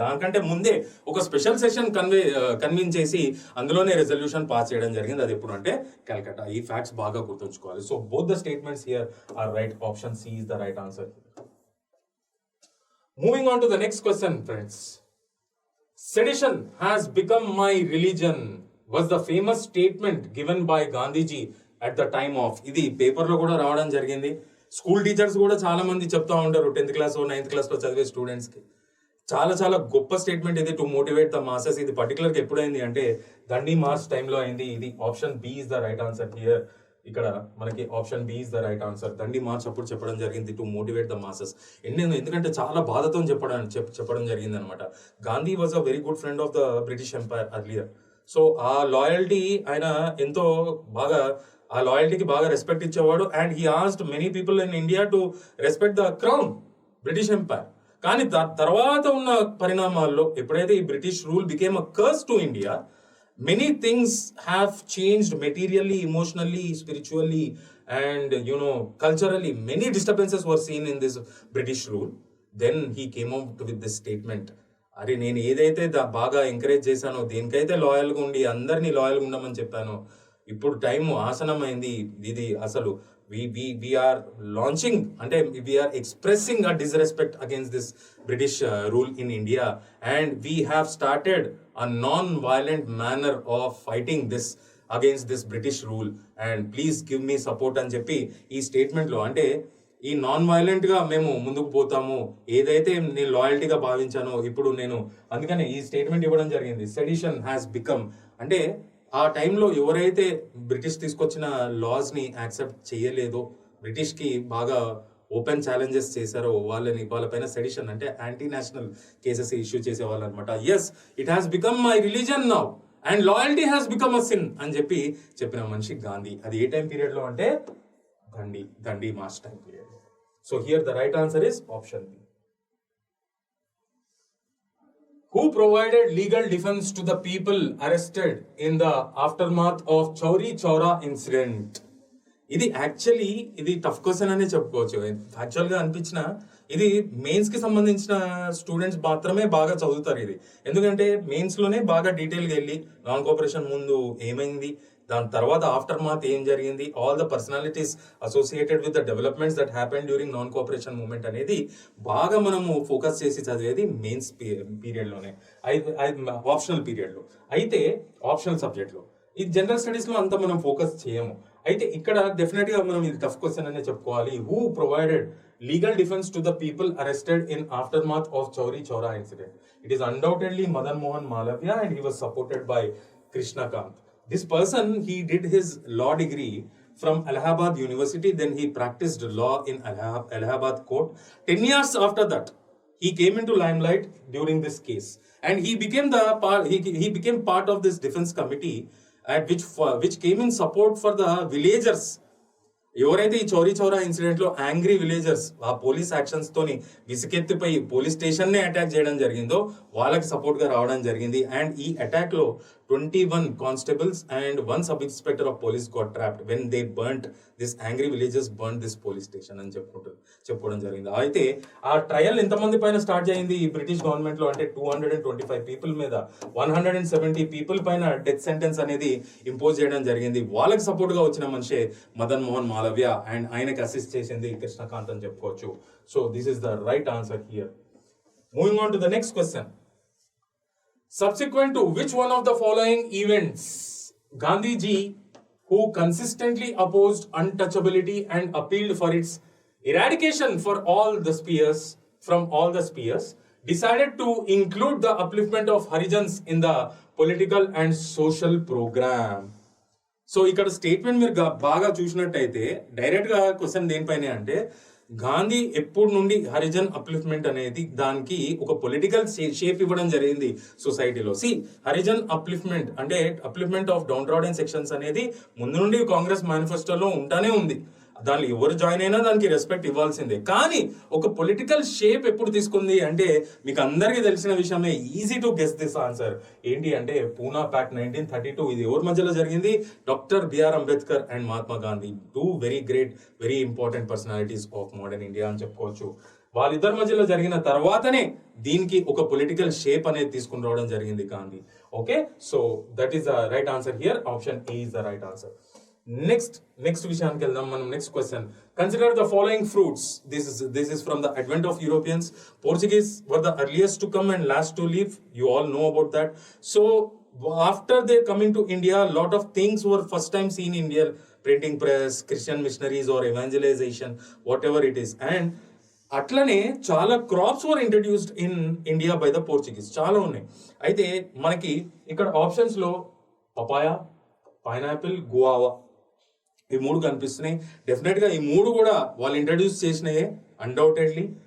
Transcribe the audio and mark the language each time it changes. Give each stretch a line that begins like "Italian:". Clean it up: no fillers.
Telugu: దానికంటే ముందే ఒక స్పెషల్ సెషన్ కన్వీన్ చేసి అందులోనే రెజల్యూషన్ పాస్ చేయడం జరిగింది. అది ఎప్పుడు అంటే కలకత్తా. ఈ ఫ్యాక్ట్స్ బాగా గుర్తుంచుకోవాలి.
English: So both the statements here are right. Option C is the right answer. Moving on to the next question friends. Sedition has become my religion was the famous statement given by Gandhiji at the time of.
Telugu: ఇది paper లో కూడా రావడం జరిగింది. School teachers కూడా చాలా మంది చెప్తా ఉంటారు 10th class 9th class లో చదివే స్టూడెంట్స్ కి. చాలా గొప్ప స్టేట్మెంట్ ఇది,
English: To motivate the masses.
Telugu: ఇది పర్టికులర్ గా ఎప్పుడైంది అంటే దండి మార్చ్ టైంలో అయింది.
English: ఇది option B is the right answer here.
Telugu: ఇక్కడ మనకి
English: Option B is the right answer.
Telugu: Dandi March అప్పుడు చెప్పడం జరిగింది,
English: To motivate the masses.
Telugu: ఎందుకంటే చాలా బాధతో చెప్పడం జరిగింది అనమాట.
English: Gandhi was a very good friend of the British empire earlier.
Telugu: So ఆ లాయల్టీ ఆయన ఎంతో బాగా, ఆ లాయల్టీకి బాగా రెస్పెక్ట్ ఇచ్చేవాడు.
English: And he asked many people in India to respect the crown, British empire.
Telugu: కానీ తర్వాత ఉన్న పరిణామాల్లో ఎప్పుడైతే ఈ
English: British rule became a curse to India, many things have changed materially, emotionally, spiritually, and culturally. Many disturbances were seen in this British rule. Then he came out with this statement.
Telugu: అరే నేను ఏదైతే బాగా encourage చేశానో, దేనికైతే లాయల్గా ఉండి అందరినీ లాయల్గా ఉండమని చెప్పానో, ఇప్పుడు టైం ఆసనమైంది.
English: ఇది అసలు we are launching అంటే we are expressing a disrespect against this British rule in India, and we have started a non violent manner of fighting this against this British rule, and please give me support
Telugu: అని చెప్పి ఈ స్టేట్మెంట్లో, అంటే ఈ non వైలెంట్గా మేము ముందుకు పోతాము, ఏదైతే నేను లాయల్టీగా భావించానో ఇప్పుడు నేను అందుకనే ఈ స్టేట్మెంట్ ఇవ్వడం జరిగింది. సెడిషన్ హ్యాస్ బికమ్, అంటే ఆ టైంలో ఎవరైతే బ్రిటిష్ తీసుకొచ్చిన లాస్ని యాక్సెప్ట్ చేయలేదో, బ్రిటిష్కి బాగా ఓపెన్ ఛాలెంజెస్ చేశారో వాళ్ళపైన సెడిషన్ అంటే యాంటీ నేషనల్ కేసెస్ ఇష్యూ చేసేవాళ్ళు అనమాట.
English: yes, it has become my religion now and loyalty has become a sin
Telugu: అని చెప్పిన మనిషి గాంధీ. అది ఏ టైం పీరియడ్లో అంటే దండి mass time period.
English: So here the right answer is option B. Who provided legal defense to the people arrested in the aftermath of Chauri Chaura incident?
Telugu: ఇది tough question అనే చెప్పుకోవచ్చు. యాక్చువల్గా అనిపించిన ఇది మెయిన్స్ కి సంబంధించిన స్టూడెంట్స్ మాత్రమే బాగా చదువుతారు ఇది, ఎందుకంటే మెయిన్స్ లోనే బాగా డీటెయిల్గా వెళ్ళి నాన్ కోఆపరేషన్ ముందు ఏమైంది, దాని తర్వాత ఆఫ్టర్ మాత్ ఏం జరిగింది,
English: all the personalities associated with the developments that happen during non cooperation movement
Telugu: అనేది బాగా మనము ఫోకస్ చేసి చదివేది మెయిన్స్ పీరియడ్లోనే, ఆప్షనల్ పీరియడ్లో. అయితే ఆప్షనల్ సబ్జెక్ట్లో ఇది జనరల్ స్టడీస్లో అంత మనం ఫోకస్ చేయము. అయితే ఇక్కడ డెఫినెట్గా మనం ఇది టఫ్ క్వశ్చన్ అనే చెప్పుకోవాలి.
English: Who provided legal defence to the people arrested in aftermath of Chauri Chaura incident? It is undoubtedly Madan Mohan Malavya, and he was supported by Krishna Kant. This person, he did his law degree from Allahabad University, then he practiced law in Allahabad court. 10 years after that, he came into limelight during this case, and he became part of this defense committee at which came in support for the villagers.
Telugu: ఎవరైతే ఈ Chauri Chaura incident లో angry villagers ఆ police actions తోని విసుకెత్తిపోయి police station నే attack చేయడం జరిగిందో వాళ్ళకి support గా రావడం జరిగింది.
English: and ఈ attack లో 21 constables and 1 sub inspector of police got trapped when they burnt this angry villagers burn this police station
Telugu: అని చెప్పుకోవడం జరిగింది. అయితే ఆ ట్రయల్ ఎంతమంది పైన స్టార్ట్ అయింది ఈ బ్రిటిష్ గవర్నమెంట్ లో అంటే 225 పీపుల్ మీద 170 పీపుల్ పైన డెత్ సెంటెన్స్ అనేది ఇంపోజ్ చేయడం జరిగింది. వాళ్ళకి సపోర్ట్ గా వచ్చిన మనిషే మదన్ మోహన్ మాలవ్య, అండ్ ఆయనకి అసిస్ట్ చేసింది కృష్ణకాంత్ అని చెప్పుకోవచ్చు.
English: So this is the right answer here. Moving on to the next question. Subsequent to which one of the following events Gandhiji, who consistently opposed untouchability and appealed for its eradication for all the spheres, from all the spheres, decided to include the upliftment of Harijans in the political and social program?
Telugu: So ఇక్కడ statement మీరు బాగా చూసినట్టయితే direct గా question దేనిపైన అంటే గాంధీ ఎప్పుడు నుండి Harijan upliftment అనేది దానికి ఒక పొలిటికల్ షేప్ ఇవ్వడం జరిగింది సొసైటీలో. హరిజన్ అప్లిఫ్ట్మెంట్ అంటే upliftment of down trodden sections అనేది ముందు నుండి కాంగ్రెస్ మేనిఫెస్టోలో ఉంటానే ఉంది. దానిలో ఎవరు జాయిన్ అయినా దానికి రెస్పెక్ట్ ఇవ్వాల్సిందే. కానీ ఒక పొలిటికల్ షేప్ ఎప్పుడు తీసుకుంది అంటే మీకు అందరికీ తెలిసిన విషయమే,
English: Easy to guess this answer.
Telugu: ఏంటి అంటే పూనా ప్యాక్ట్ 1932. ఇది ఎవరి మధ్యలో జరిగింది?
English: doctor B R Ambedkar and Mahatma Gandhi, 2 very great very important personalities of modern India
Telugu: అని చెప్పుకోవచ్చు. వాళ్ళిద్దరి మధ్యలో జరిగిన తర్వాతనే దీనికి ఒక పొలిటికల్ షేప్ అనేది తీసుకుని రావడం జరిగింది Gandhi.
English: Okay, so that is the right answer here. Option A is the right answer.
Telugu: Next విషయానికి వెళ్దాం మనం.
English: Next question. Consider the following fruits. This is from the advent of Europeans. Portuguese were the earliest to come and last to leave. You all know about that. So after their coming to India, lot of things were first time seen in India. Printing press, Christian missionaries or evangelization, whatever it is. And
Telugu: అట్లనే చాలా
English: Crops were introduced in India by the Portuguese.
Telugu: చాలా ఉన్నాయి. అయితే మనకి ఇక్కడ options లో papaya, pineapple, guava ఈ 3 కనిపిస్తున్నాయి. డెఫినెట్ గా ఈ 3 కూడా వాళ్ళు ఇంట్రడ్యూస్ చేసినాయే అన్డౌటెడ్లీ.